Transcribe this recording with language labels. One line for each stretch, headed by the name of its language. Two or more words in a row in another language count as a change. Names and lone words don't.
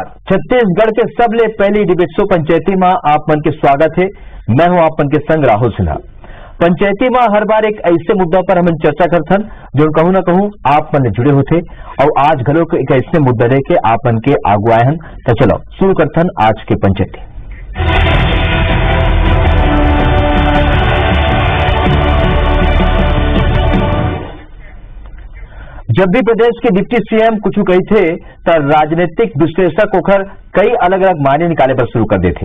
Chhattisgarhi: छत्तीसगढ़ के सबले पहली डिबेट्सो पंचायती में आप मन के स्वागत है। मैं हूं आप मन के संग राहुल सिन्हा। पंचायती में हर बार एक ऐसे मुद्दा पर हम चर्चा करथन जो कहूं ना कहूं आप मन जुड़े होते और आज घलो एक ऐसे मुद्दा लेके आप मन के आगू आए हन। तो चलो शुरू करथन आज के पंचायती। जब भी प्रदेश के डिप्टी सीएम कुछ कही थे तो राजनीतिक विश्लेषक होकर कई अलग अलग मायने निकाले पर शुरू कर देते।